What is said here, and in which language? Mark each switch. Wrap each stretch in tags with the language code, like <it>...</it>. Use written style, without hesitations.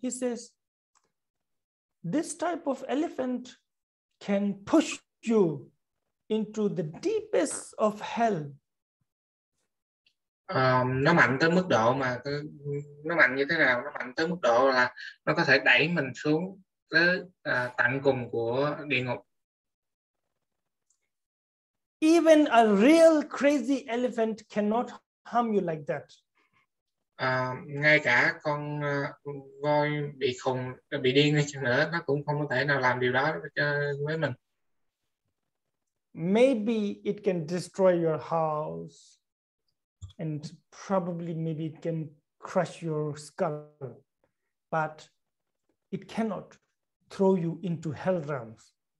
<en>He says, this type of elephant can push you into the deepest of hell.</en> <vi>Nó mạnh tới mức độ mà nó mạnh như thế nào? Nó mạnh tới mức độ là nó có thể đẩy mình xuống tới tận cùng của địa ngục.</vi> <en>Even a real crazy elephant cannot harm you like that.</en> <vi>Ngay cả con voi bị khùng, bị điên đi chăng nữa, nó cũng không có thể nào làm điều đó với mình.</vi> <en>Maybe it can destroy your house, and probably maybe it can crush your skull, but it cannot throw you into hell realms.</en>